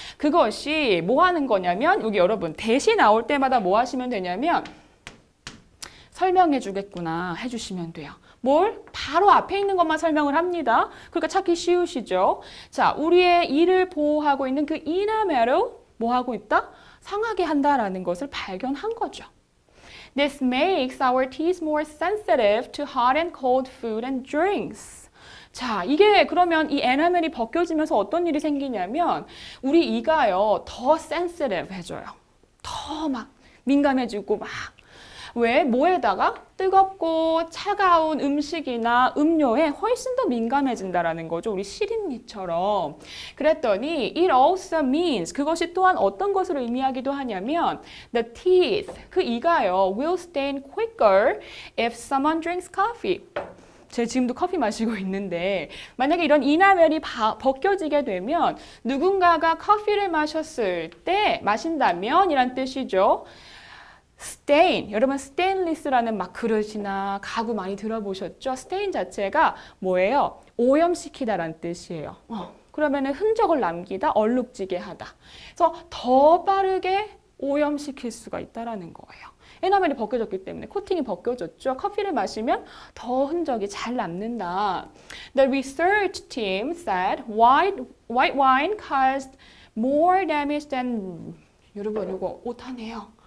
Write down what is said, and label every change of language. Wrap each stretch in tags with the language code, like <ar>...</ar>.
<ko>그것이 뭐 하는 거냐면 여기 여러분 대시 나올 때마다 뭐 하시면 되냐면 설명해 주겠구나 해주시면 돼요. 뭘? 바로 앞에 있는 것만 설명을 합니다. 그러니까 찾기 쉬우시죠? 자, 우리의 이를 보호하고 있는 그 이나멜로 뭐 하고 있다? 상하게 한다라는 것을 발견한 거죠.</ko> <en>This makes our teeth more sensitive to hot and cold food and drinks.</en> <ko>자, 이게 그러면 이 에나멜이 벗겨지면서 어떤 일이 생기냐면 우리 이가요 더 sensitive 해져요. 더 막 민감해지고 막 왜? 뭐에다가? 뜨겁고 차가운 음식이나 음료에 훨씬 더 민감해진다라는 거죠. 우리 실인니처럼.</ko> <en>그랬더니 it also means</en> <ko>그것이 또한 어떤 것을 의미하기도 하냐면</ko> <en>the teeth</en> <ko>그 이가요</ko> <en>will stain quicker if someone drinks coffee.</en> <ko>제가 지금도 커피 마시고 있는데 만약에 이런 이나멜이 벗겨지게 되면 누군가가 커피를 마신다면 이란 뜻이죠. stain, 여러분 스테인리스라는 막 그릇이나 가구 많이 들어보셨죠? stain 자체가 뭐예요? 오염시키다라는 뜻이에요. 그러면은 흔적을 남기다, 얼룩지게 하다. 그래서 더 빠르게 오염시킬 수가 있다라는 거예요. 에나멜이 벗겨졌기 때문에 코팅이 벗겨졌죠. 커피를 마시면 더 흔적이 잘 남는다.</ko> <en>The research team said white wine caused more damage than</en> <ko>여러분 이거 오타네요.</ko>